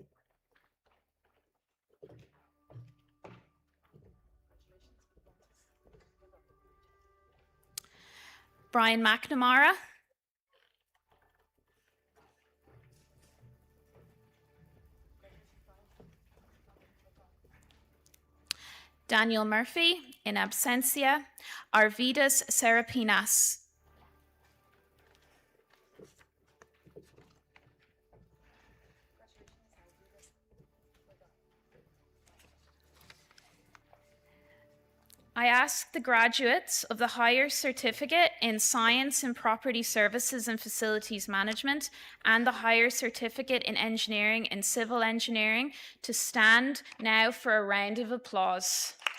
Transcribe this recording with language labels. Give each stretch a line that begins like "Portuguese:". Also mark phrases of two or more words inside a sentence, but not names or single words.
English: Brian McNamara. Daniel Murphy,
Latin: in absentia.
English: Arvidas Serapinas. I ask the graduates of the Higher Certificate in Science and Property Services and Facilities Management and the Higher Certificate in Engineering and Civil Engineering to stand now for a round of applause.